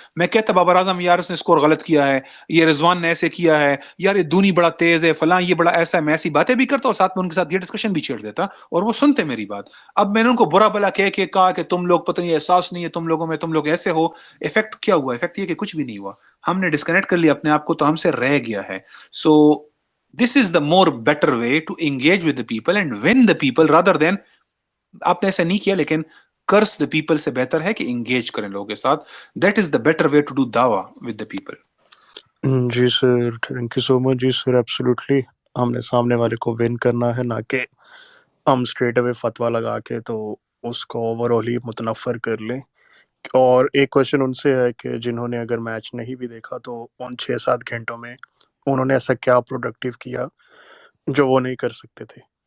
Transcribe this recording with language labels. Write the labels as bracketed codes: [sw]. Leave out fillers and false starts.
[ur] میں کہتا بابر اعظم یار اس نے اسکور غلط کیا ہے، یہ رضوان نے ایسے کیا ہے، یار یہ دونی بڑا تیز ہے، فلاں یہ بڑا ایسا ہے. میں ایسی باتیں بھی کرتا اور ساتھ میں ان کے ساتھ یہ ڈسکشن بھی چھیڑ دیتا، اور وہ سنتے میری بات. اب میں نے ان کو برا بلا کہہ کے کہا کہ تم لوگ پتہ نہیں احساس نہیں ہے تم لوگوں میں، تم لوگ ایسے ہو. افیکٹ کیا ہوا؟ افیکٹ یہ کہ کچھ بھی نہیں ہوا. ہم نے ڈسکنیکٹ کر لیا اپنے آپ کو، تو ہم سے رہ گیا ہے. [en] So this is the more better way to engage with the people and win the people rather than. [ur] آپ نے ایسا نہیں کیا، لیکن [en] curse the people [ur] سے بہتر ہے کہ انگیج کریں لوگوں کے ساتھ. [en] That is the better way to do دعویٰ with the people. جی sir, thank you so much. [ur] جی sir, absolutely ہم نے سامنے والے کو ون کرنا ہے، نہ کہ ہم اسٹریٹ اوے فتویٰ لگا کے تو اس کو اوور آل ہی متنفر کر لیں. اور ایک کوشچن ان سے ہے کہ جنہوں نے اگر میچ نہیں بھی دیکھا تو ان 6-7 گھنٹوں میں انہوں نے ایسا کیا پروڈکٹیو کیا جو وہ نہیں کر سکتے تھے.